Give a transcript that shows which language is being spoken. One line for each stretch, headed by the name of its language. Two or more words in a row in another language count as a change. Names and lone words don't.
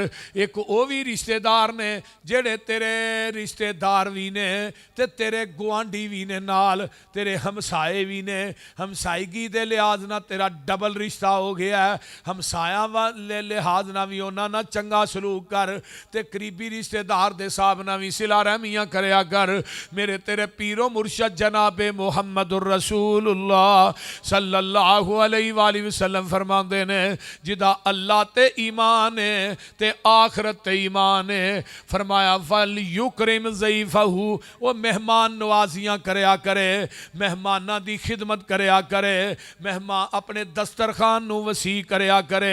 Punjabi: ਇਕ ਉਹ ਭੀ ਰਿਸ਼ਤੇਦਾਰ ਨੇ ਜਿਹੜੇ ਤੇਰੇ ਰਿਸ਼ਤੇਦਾਰ ਭੀ ਨੇ ਤੇ ਤੇਰੇ ਗੁਆਂਢੀ ਭੀ ਨੇ, ਨਾਲ ਤੇਰੇ ਹਮਸਾਏ ਭੀ ਨੇ। ਹਮਸਾਈਗੀ ਦੇ ਲਿਹਾਜ਼ ਨਾ ਤੇਰਾ ਡਬਲ ਰਿਸ਼ਤਾ ਹੋ ਗਿਆ ਹੈ। ਹਮਸਾਇਆ ਵਾਲੇ ਲਿਹਾਜ਼ ਨਾ ਭੀ ਉਨ੍ਹਾਂ ਨਾ ਚੰਗਾ ਸਲੂਕ ਕਰ ਤੇ ਕਰੀਬੀ ਰਿਸ਼ਤੇਦਾਰ ਦੇ ਸਾਹਬ ਨਾ ਭੀ ਸਿਲਾ ਰਹਿਮੀਆਂ ਕਰਿਆ ਕਰ। ਮੇਰੇ ਤੇਰੇ ਪੀਰੋ ਮੁਰਸ਼ਦ ਜਨਾਬੇ ਮੁਹੰਮਦੁਰ ਰਸੂਲੁੱਲਾਹ
Arabic: صلى الله عليه وسلم
Punjabi: ਫ਼ਰਮਾਤੇ ਨੇ ਜਿਦਾ ਅੱਲਾਹ ਤੇ ਈਮਾਨ ਹੈ ਤੇ ਆਖ਼ਰਤ ਤੇ ਈਮਾਨ ਹੈ, ਫ਼ਰਮਾਇਆ
Arabic: فليكرم ضيفه,
Punjabi: ਉਹ ਮਹਿਮਾਨ ਨਵਾਜ਼ੀਆਂ ਕਰਿਆ ਕਰੇ, ਮਹਿਮਾਨਾਂ ਦੀ ਖ਼ਿਦਮਤ ਕਰਿਆ ਕਰੇ, ਮਹਿਮਾਨ ਅਪਣੇ ਦਸਤਰਖ਼ਾਨ ਨੂੰ ਵਸੀ ਕਰਿਆ ਕਰੇ।